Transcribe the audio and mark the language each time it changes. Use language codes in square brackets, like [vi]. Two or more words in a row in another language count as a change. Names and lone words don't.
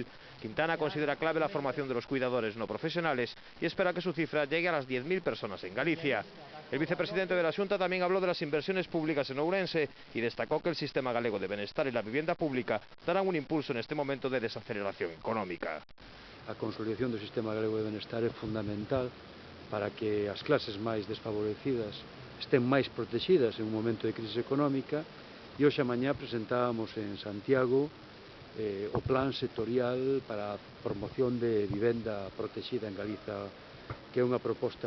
[es] Quintana considera clave la formación de los cuidadores no profesionales y espera que su cifra llegue a las 10.000 personas en Galicia. El vicepresidente de la Xunta también habló de las inversiones públicas en Ourense y destacó que el sistema galego de bienestar y la vivienda pública darán un impulso en este momento de desaceleración económica. [gl] A consolidación do sistema galego de bienestar é fundamental para que as clases máis desfavorecidas estén máis protegidas en un momento de crisis económica, e hoxe a mañá presentábamos en Santiago o plan sectorial para a promoción de vivenda protegida en Galiza, que é unha proposta